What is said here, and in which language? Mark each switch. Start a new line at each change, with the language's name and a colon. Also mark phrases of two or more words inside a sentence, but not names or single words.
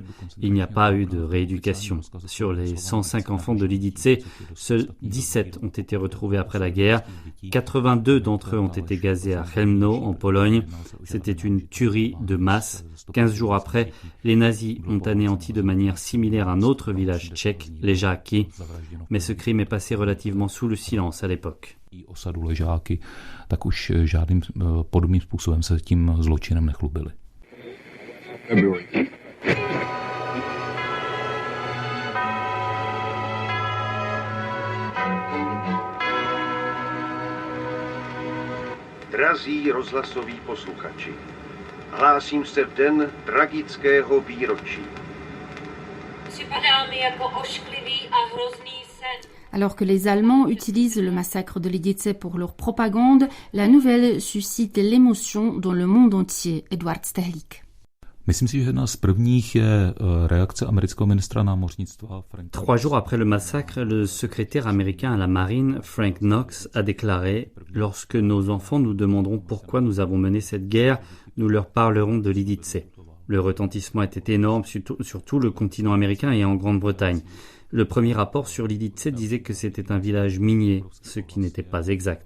French: Il n'y a pas eu de rééducation. Sur les 105 enfants de Lidice, seuls 17 ont été retrouvés après la guerre. 82 d'entre eux ont été gazés à Chełmno, en Pologne. C'était une tuerie de masse. 15 jours après, les nazis ont anéanti de manière similaire un autre village tchèque, les Žáky. Mais ce crime est passé relativement sous le silence à l'époque.
Czech: Osadu Ležáky, tak už žádným podobným způsobem se tím zločinem nechlubili. Drazí rozhlasoví posluchači, hlásím se v den tragického výročí. Připadá mi jako ošklivý a hrozný sen.
French: Alors que les Allemands utilisent le massacre de Lidice pour leur propagande, la nouvelle suscite l'émotion dans le monde entier. Edward Sterlik.
Czech: Myslím si, že jedna z prvních je reakce amerického ministra námořnictva Franka.
French: 3 jours après le massacre, le secrétaire américain à la marine, Frank Knox, a déclaré « Lorsque nos enfants nous demanderont pourquoi nous avons mené cette guerre, nous leur parlerons de Lidice ». Le retentissement était énorme sur tout le continent américain et en Grande-Bretagne. Le premier rapport sur Lidice disait que c'était un village minier, ce qui n'était pas exact.